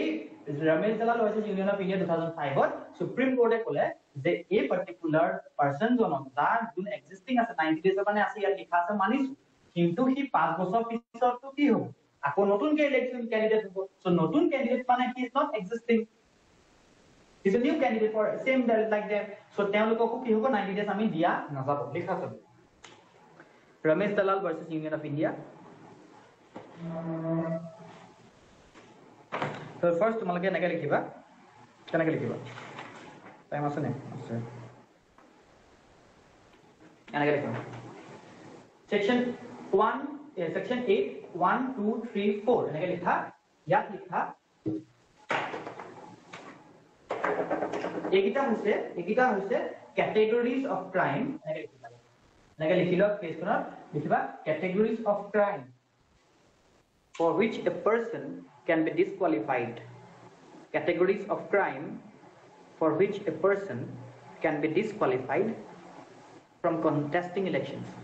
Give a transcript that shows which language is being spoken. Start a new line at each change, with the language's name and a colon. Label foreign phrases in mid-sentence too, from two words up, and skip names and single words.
Assamese: ৰমেশ দলাল ভাৰ্চেছ ইউনিয়ন অফ ইণ্ডিয়া 2005 ত সুপ্ৰিম কোৰ্টে ক'লে যে এই
English: particular person
Assamese: জনক যাৰ যোন এক্সিস্টিং আছে 90 ডেজৰ কাৰণে আছে ইয়াত লিখা আছে মানিছো কিন্তু হি 5 বছৰ পিছতো কি হ'ব আকৌ নতুনকে
English: election candidate
Assamese: হ'ব সো নতুন ক্যান্ডিডেট মানে
English: he is not existing is a new candidate for same like them so
Assamese: তেওঁলোকক কি হ'ব
English: 90 days
Assamese: আমি দিয়া নাযাব লিখা আছে ৰমেশ দলাল ভাৰ্চেছ ইউনিয়ন অফ ইণ্ডিয়া
English: so first
Assamese: তোমালোকে এনেকৈ লিখিবা কেনেকৈ লিখিবা টাইম আছে নে আছে এনেকৈ লিখিবা
English: section 1 section 8
Assamese: 1 2 3 4 এনেকৈ লিখা ইয়াত লিখা একিটা হৈছে
English: categories of crime
Assamese: এনেকৈ লিখিলো পেজখনত লিখিবা
English: categories of crime for which a person can be disqualified categories of crime for which a person can be disqualified from contesting elections